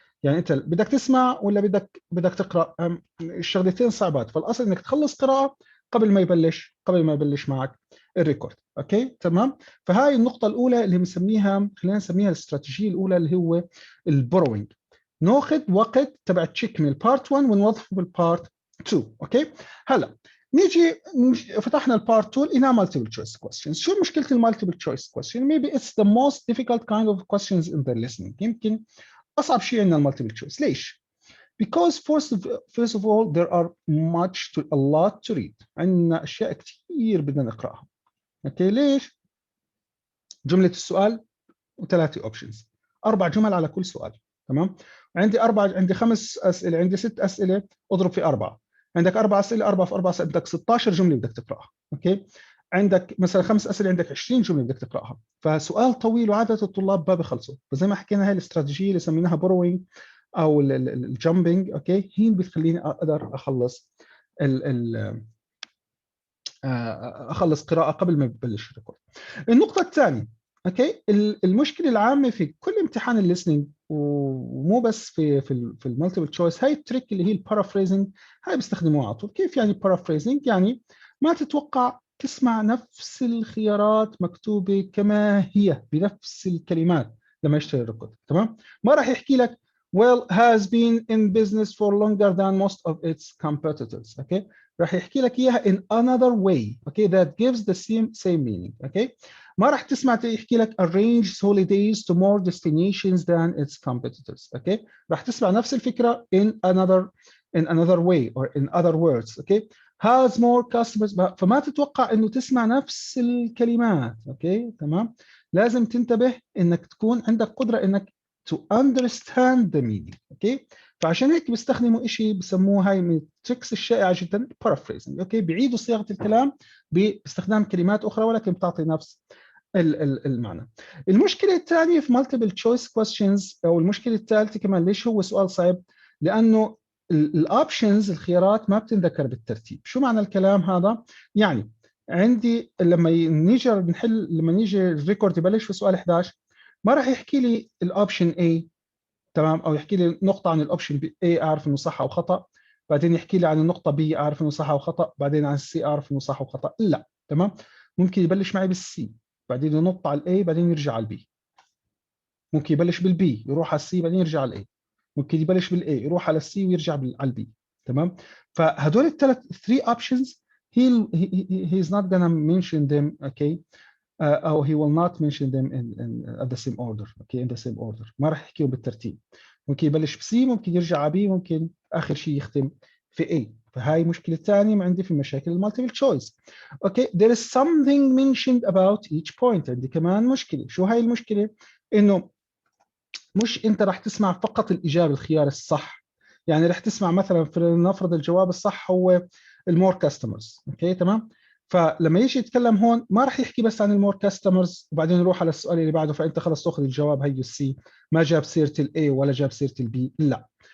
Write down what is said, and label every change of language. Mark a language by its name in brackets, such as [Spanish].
[Arabic] يعني انت بدك تسمع ولا بدك تقرا، الشغلتين صعبات، فالاصل انك تخلص قراءه قبل ما يبلش معك الريكورد. اوكي تمام. فهاي النقطه الاولى اللي بنسميها، خلينا نسميها الاستراتيجيه الاولى اللي هو البوروينج. ناخذ وقت تبع تشيك من البارت 1 ونوظفه بالبارت 2. اوكي هلا نيجي فتحنا البارت 2 لقينا multiple choice questions. شو مشكله المالتيبل choice question؟ [English] maybe it's the most difficult kind of questions in the listening. [Arabic] يمكن اصعب شيء عندنا المالتيبل choice. ليش؟ [English] because first of all there are a lot to read. [Arabic] عندنا اشياء كثير بدنا نقراها. اوكي ليش؟ جمله السؤال وثلاثه اوبشنز، 4 جمل على كل سؤال. تمام. عندي 5 اسئله، عندي 6 اسئله، اضرب في 4. عندك 4 اسئله، 4 في 4 بدك 16 جمله بدك تقراها. اوكي عندك مثلا 5 اسئله، عندك 20 جمله بدك تقراها، فسؤال طويل وعاده الطلاب ما بيخلصوا. فزي ما حكينا هاي الاستراتيجيه اللي سميناها بوروينج او الجامبينج، اوكي هي بتخليني اقدر اخلص اخلص قراءه قبل ما يبلش الريكورد. النقطه الثانيه، اوكي المشكله العامه في كل امتحان الليسننج ومو بس في المالتيبل تشويس، هاي التريك اللي هي البارافريزنج، هاي بيستخدموها على طول. كيف يعني بارافريزنج؟ يعني ما تتوقع تسمع نفس الخيارات مكتوبه كما هي بنفس الكلمات لما يشتغل الريكورد. تمام. ما راح يحكي لك [English] well has been in business for longer than most of its competitors. [Arabic] اوكي راح يحكي لك اياها [English] in another way. okay that gives the same meaning. okay [Arabic] ما راح تسمع يحكي لك [English] arrange holidays to more destinations than its competitors. okay [Arabic] راح تسمع نفس الفكره [English] in another way or in other words. okay has more customers. [Arabic] فما تتوقع انه تسمع نفس الكلمات. اوكي تمام. لازم تنتبه انك تكون عندك قدره انك [English] to understand the meaning. [Arabic] اوكي فعشان هيك بيستخدموا شيء بسموه هاي من التريكس الشائعه جدا paraphrasing. اوكي بيعيدوا صياغه الكلام باستخدام كلمات اخرى ولكن بتعطي نفس المعنى. المشكله الثانيه في multiple choice questions او المشكله الثالثه كمان، ليش هو سؤال صعب؟ لانه الاوبشنز الخيارات ما بتنذكر بالترتيب. شو معنى الكلام هذا؟ يعني عندي لما نيجي الريكورد يبلش في سؤال 11 ما راح يحكي لي الاوبشن A، تمام، او يحكي لي نقطه عن الاوبشن A اعرف انه صح او خطا، بعدين يحكي لي عن النقطه B اعرف انه صح او خطا، بعدين عن C اعرف انه صح او خطا. لا، تمام. ممكن يبلش معي بالسي بعدين ينط على الاي بعدين يرجع على البي. ممكن يبلش بالبي يروح على السي بعدين يرجع على الاي. ممكن يبلش بالاي يروح على السي ويرجع على البي. تمام. فهدول الثلاث [English] 3 options he is not gonna mention them. okay أو he will not mention them at the same order. okay in the same order [Arabic] ما راح يحكيهم بالترتيب. ممكن يبلش بسي، ممكن يرجع على بي، ممكن آخر شيء يختم في A. فهاي مشكلة ثانية عندي في مشاكل المالتيبل تشويس. [English] okay there is something mentioned about each point. [Arabic] عندي كمان مشكلة. شو هاي المشكلة؟ إنه مش انت راح تسمع فقط الاجابه الخيار الصح. يعني راح تسمع مثلا فلنفرض الجواب الصح هو المور كاستمرز، اوكي تمام. فلما يجي يتكلم هون ما راح يحكي بس عن المور كاستمرز وبعدين يروح على السؤال اللي بعده، فانت خلص تاخذ الجواب هي السي، ما جاب سيره الاي ولا جاب سيره البي، لا.